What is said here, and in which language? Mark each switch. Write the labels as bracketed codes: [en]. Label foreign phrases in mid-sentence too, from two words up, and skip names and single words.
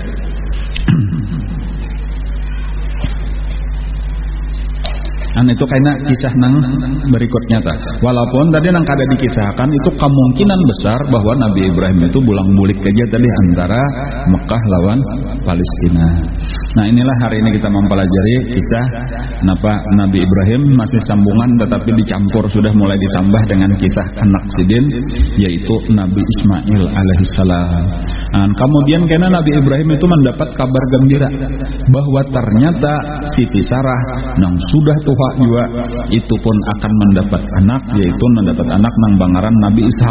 [bjn] Nah itu karena kisah nang berikutnya ta. Walaupun tadi nang kada dikisahkan itu kemungkinan besar bahwa Nabi Ibrahim itu bulang-bulik aja tadi antara Mekah lawan Palestina. Nah inilah hari ini kita mempelajari kisah napa Nabi Ibrahim masih sambungan tetapi dicampur sudah mulai ditambah dengan kisah anak sidin yaitu Nabi Ismail alaihissalam. Nah, kemudian karena Nabi Ibrahim itu mendapat kabar gembira bahwa ternyata Siti Sarah nang sudah tua juga itu pun akan mendapat anak, yaitu mendapat anak nang bangaran Nabi Ishak.